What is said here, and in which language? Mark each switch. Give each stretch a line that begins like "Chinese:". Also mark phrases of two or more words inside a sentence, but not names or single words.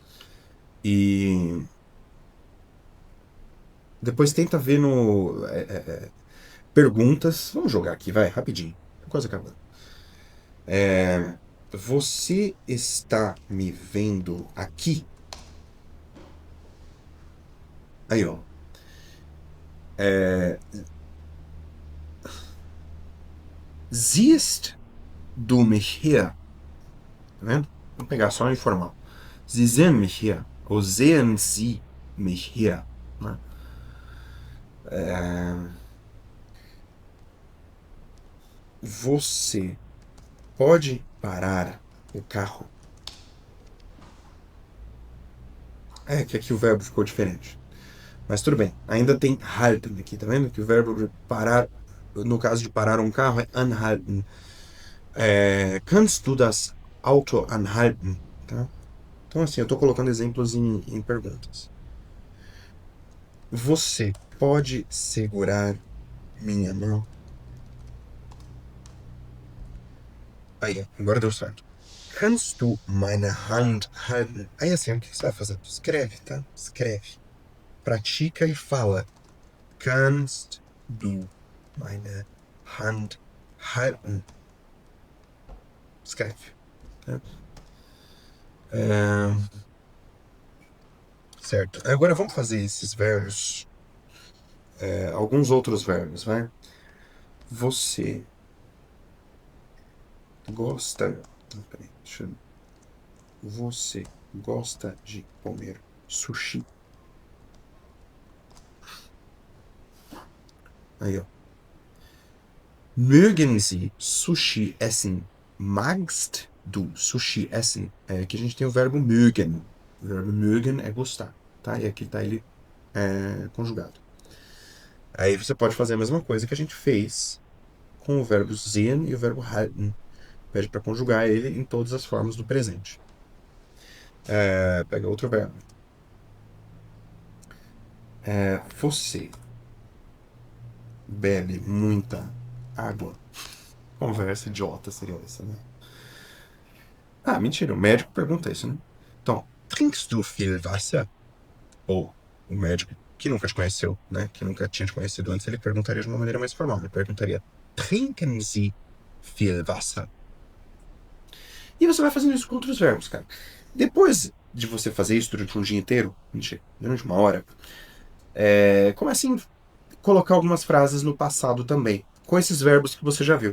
Portuguese: E depois tenta ver no... perguntas. Vamos jogar aqui, vai, rapidinho. Quase acabando. Você está me vendo aqui? Aí, ó.
German: Siehst du mich hier?
Portuguese: Tá vendo? Vamos pegar só o informal.
German: Sie sehen mich hier. Ou sehen Sie mich hier?
Portuguese: Né? Você pode parar o carro? É que aqui o verbo ficou diferente. Mas tudo bem. Ainda tem halten aqui, tá vendo? Que o verbo de parar, no caso de parar um carro, é anhalten.
German: Kannst du das Auto anhalten?
Portuguese: Tá? Então, assim, eu tô colocando exemplos em perguntas. Você pode segurar minha mão? Aí, agora deu certo.
German: Kannst du meine Hand halten?
Portuguese: Aí, assim, o que você vai fazer? Escreve, tá? Escreve. Pratica e fala.
German: Kannst du meine Hand halten?
Portuguese: Escreve. Tá? Certo. Agora vamos fazer esses verbos. Alguns outros verbos, vai? Você gosta. Peraí, Você gosta de comer sushi? Aí, ó.
German: Mögen Sie Sushi essen? Magst du Sushi essen?
Portuguese: Aqui a gente tem o verbo mögen. O verbo mögen é gostar, tá? E aqui tá ele conjugado. Aí você pode fazer a mesma coisa que a gente fez com o verbo sehen e o verbo halten. Pede para conjugar ele em todas as formas do presente. Pega outro verbo. Você bebe muita água? Conversa idiota seria essa, né? Ah, mentira, o médico pergunta isso, né? Então,
German: trinkst du viel Wasser?
Portuguese: Ou o médico que nunca te conheceu, né? Que nunca tinha te conhecido antes, ele perguntaria de uma maneira mais formal. Ele perguntaria,
German: trinken Sie viel Wasser?
Portuguese: E você vai fazendo isso com outros verbos, cara. Depois de você fazer isso durante um dia inteiro, durante uma hora, comece a colocar algumas frases no passado também, com esses verbos que você já viu.